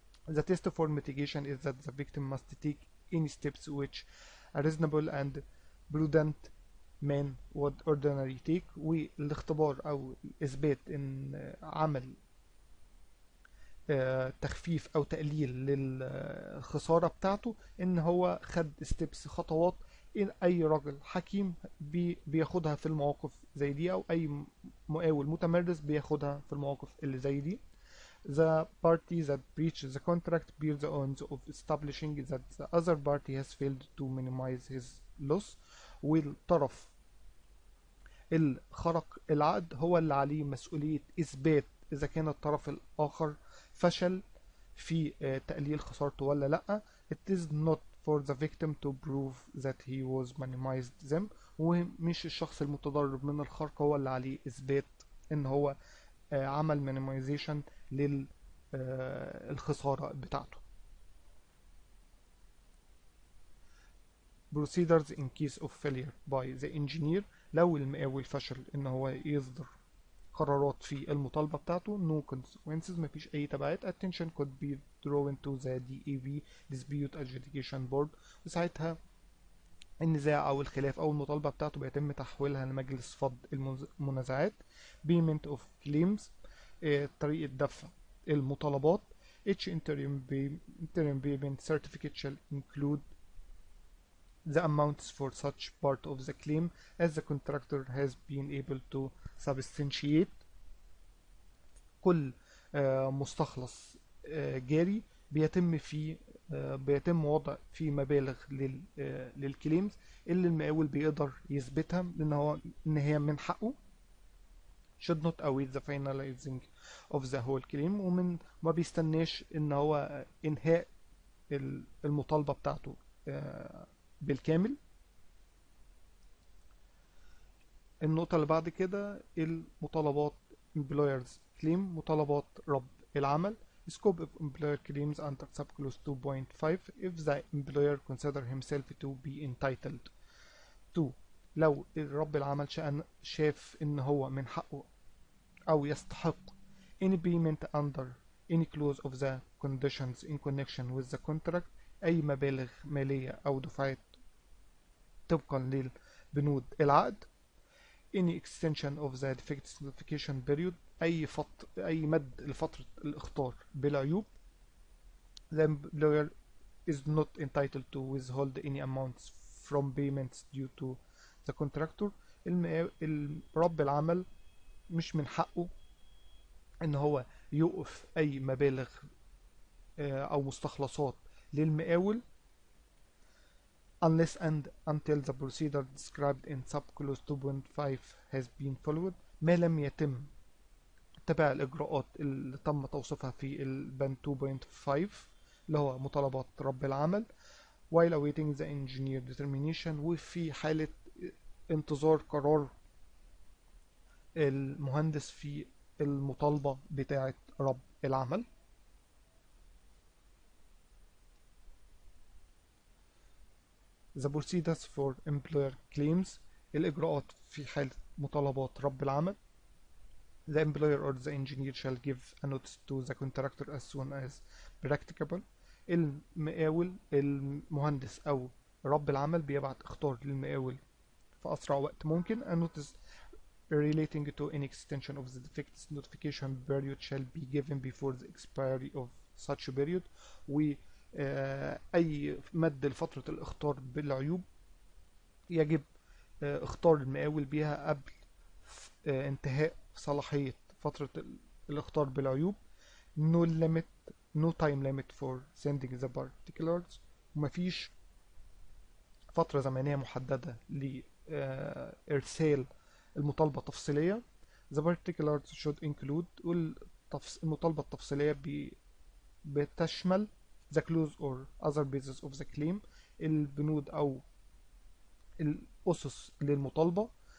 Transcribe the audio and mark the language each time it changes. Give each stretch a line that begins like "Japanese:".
English: The test for mitigation is that the victim must take any steps which a reasonable and prudent man would ordinarily take.
Arabic: والاختبار أو إثبات إن عمل تخفيف أو تقليل للخسارة بتاعته إن هو خد steps خطوات إن أي راجل حكيم بياخدها في المواقف زي دي، أو أي مقاول متمرس بياخدها في المواقف اللي زي دي.
English: The party that breaches the contract bears the onus of establishing that the other party has failed to minimize his loss.
Arabic: والطرف اللي خرق العقد هو اللي عليه مسؤولية إثبات إذا كان الطرف الآخر فشل في تقليل خسارته ولا لأ.
English: It is not for the victim to prove that he was minimized them.
Arabic: ومش الشخص المتضرر من الخرق هو اللي عليه إثبات إن هو عمل minimization للخسارة بتاعته.
English: Procedures in case of failure by the engineer.
Arabic: لو المقاول فشل إن هو يصدر قرارات في المطالبة بتاعته
English: no consequences،
Arabic: مفيش أي تبعات.
English: attention could be drawn to the DAB dispute adjudication board.
Arabic: وساعتها النزاع أو الخلاف أو المطالبة بتاعته بيتم تحويلها لمجلس فض المنازعات.
English: payment of claims،
Arabic: طريقة دفع المطالبات.
English: each interim payment certificate shall include the amounts for such part of the claim as the contractor has been able to substantiate.
Arabic: كل مستخلص جاري بيتم وضع فيه مبالغ للكليمز اللي المقاول بيقدر يثبتها ان هي من حقه.
English: should not await the finalizing of the whole claim،
Arabic: ومن ما بيستناش ان هو انهاء المطالبة بتاعته بالكامل. النقطة اللي بعد كده المطالبات
English: employers claim،
Arabic: مطالبات رب العمل.
English: scope of employer claims under subclause 2.5 if the employer consider himself to be entitled to.
Arabic: لو رب العمل شاف ان هو من حقه او يستحق
English: any payment under any clause of the conditions in connection with the contract،
Arabic: اي مبالغ مالية او دفعات طبقا للبنود العقد.
English: any extension of the defects notification period،
Arabic: أي مد لفترة الإخطار بالعيوب.
English: the employer is not entitled to withhold any amounts from payments due to the contractor.
Arabic: رب العمل مش من حقه إن هو يوقف أي مبالغ أو مستخلصات للمقاول
English: unless and until the procedure described in subclause 2.5 has been followed.
Arabic: ما لم يتم تبع الإجراءات اللي تم توصيفها في البند 2.5 اللي هو مطالبات رب العمل
English: while awaiting the engineer determination،
Arabic: وفي حالة انتظار قرار المهندس في المطالبة بتاعة رب العمل.
English: The procedures for employer claims،
Arabic: الإجراءات في حالة مطالبات رب العمل.
English: The employer or the engineer shall give a notice to the contractor as soon as practicable.
Arabic: المقاول المهندس أو رب العمل بيبعت اخطار للمقاول في أسرع وقت ممكن.
English: A notice relating to any extension of the defects notification period shall be given before the expiry of such period.
Arabic: و أي مد لفترة الإخطار بالعيوب يجب اختار المقاول بيها قبل انتهاء صلاحية فترة الإخطار بالعيوب.
English: no limit no time limit for sending the particulars،
Arabic: ومفيش فترة زمنية محددة لإرسال المطالبة التفصيلية.
English: The particulars should include،
Arabic: المطالبة التفصيلية بتشمل
English: the clause or other basis of the claim،
Arabic: البنود أو الأسس للمطالبة.